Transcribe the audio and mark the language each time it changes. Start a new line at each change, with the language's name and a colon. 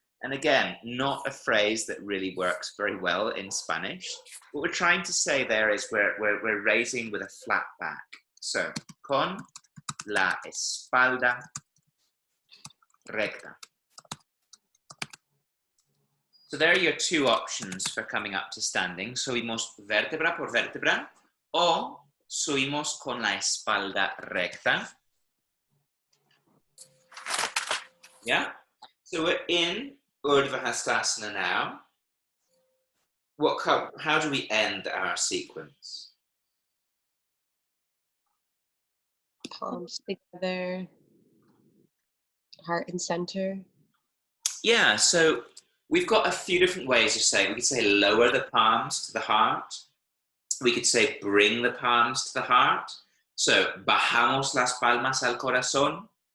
English: And again, not a phrase that really works very well in Spanish. What we're trying to say there is we're raising with a flat back.
Spanish: So, con la espalda recta.
English: So there are your two options for coming up to standing.
Spanish: Subimos vértebra por vértebra o subimos con la espalda recta.
English: Yeah? So we're in Urdhva Hastasana now. How do we end our sequence? Palms together, heart and center. Yeah, so we've got a few different ways of saying. We could say lower the palms to the heart. We could say bring the palms to the heart.
Spanish: So bajamos las palmas al corazón.